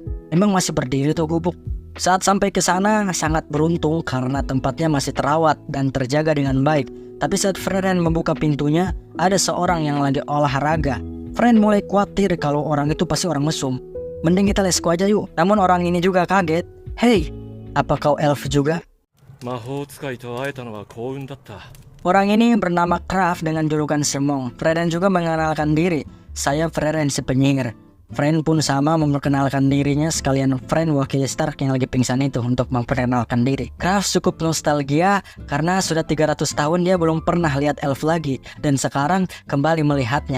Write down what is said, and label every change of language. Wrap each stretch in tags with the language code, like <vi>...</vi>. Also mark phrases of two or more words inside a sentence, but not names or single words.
<id>Emang masih berdiri tuh gubuk. Saat sampai ke sana sangat beruntung karena tempatnya masih terawat dan terjaga dengan baik. Tapi saat Freren membuka pintunya, ada seorang yang lagi olahraga. Fren mulai khawatir kalau orang itu pasti orang mesum. Mending kita lesko aja yuk. Namun orang ini juga kaget. Hei, apa kau elf juga?</id> <ja>魔法使いと会えたのは幸運だった。</ja> <id>Orang ini bernama Kraft dengan julukan Semong. Freren juga mengenalkan diri. Saya Freren si penyihir. Fren pun sama memperkenalkan dirinya, sekalian Fren wakil Stark yang lagi pingsan itu untuk memperkenalkan diri. Kraft cukup nostalgia karena sudah 300 tahun dia belum pernah lihat elf lagi dan sekarang kembali melihatnya.</id>